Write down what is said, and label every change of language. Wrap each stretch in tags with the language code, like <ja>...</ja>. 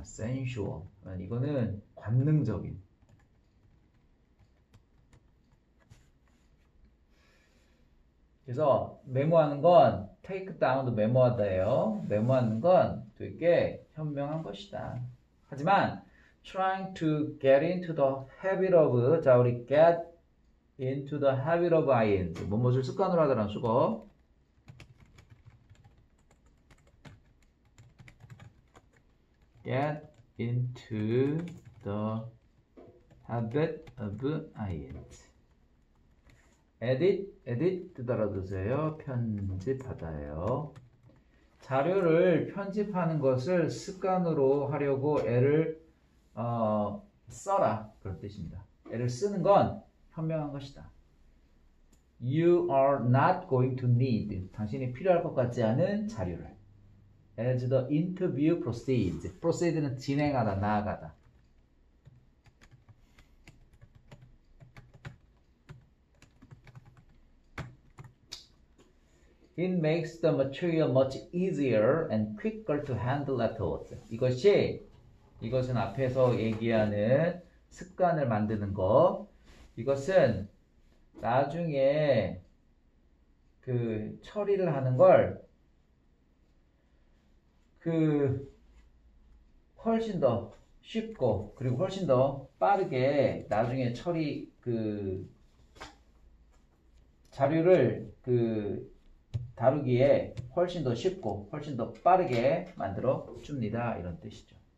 <ko>sensual. 이거는 관능적인. 그래서 메모하는 건 take down도 메모하다예요. 메모하는 건 되게 현명한 것이다. 하지만</ko> <en>trying to get into the habit of</en> <ko>자 우리</ko> <en>get into the habit of ing.</en> <ko>뭐뭐를 습관으로 하다라는 수거.</ko> <en>get into the habit of ing.</en> <ko>edit 뜻 알아두세요. 편집하다예요. 자료를 편집하는 것을 습관으로 하려고 애를 써라 그런 뜻입니다. 애를 쓰는 건 현명한 것이다.</ko> <en>You are not going to need</en> <ko>당신이 필요할 것 같지 않은 자료를</ko> <en>as the interview proceeds.</en> <ko>proceed는 진행하다, 나아가다.</ko> <en>It makes the material much easier and quicker to handle afterwards.</en> <ko>이것은 앞에서 얘기하는 습관을 만드는 거. 이것은 나중에 그 처리를 하는 걸 훨씬 더 쉽고 그리고 훨씬 더 빠르게 나중에 처리 자료를 다루기에 훨씬 더 쉽고 훨씬 더 빠르게 만들어 줍니다. 이런 뜻이죠.</ko>